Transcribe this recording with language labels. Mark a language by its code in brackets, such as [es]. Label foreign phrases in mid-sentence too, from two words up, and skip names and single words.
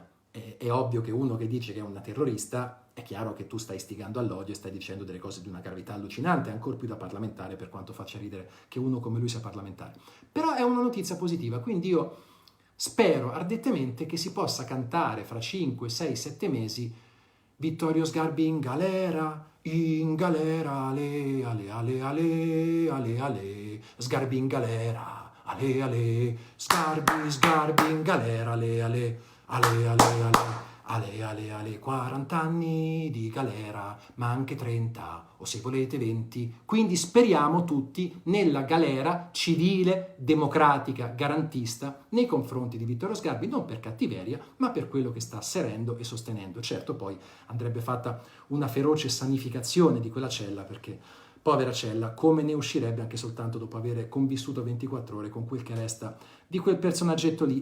[it] È ovvio che uno che dice che è una terrorista, è chiaro che tu stai istigando all'odio e stai dicendo delle cose di una gravità allucinante, ancor più da parlamentare, per quanto faccia ridere che uno come lui sia parlamentare. Però è una notizia positiva, quindi io spero ardettemente che si possa cantare fra 5, 6, 7 mesi Vittorio Sgarbi in galera, ale, ale, ale, ale, ale, ale, Sgarbi in galera, ale, ale, Sgarbi in galera, ale, ale. Ale, 40 anni di galera, ma anche 30, o se volete 20. Quindi speriamo tutti nella galera civile, democratica, garantista nei confronti di Vittorio Sgarbi, non per cattiveria, ma per quello che sta asserendo e sostenendo. Certo, poi andrebbe fatta una feroce sanificazione di quella cella, perché povera cella, come ne uscirebbe anche soltanto dopo aver convissuto 24 ore con quel che resta di quel personaggetto lì.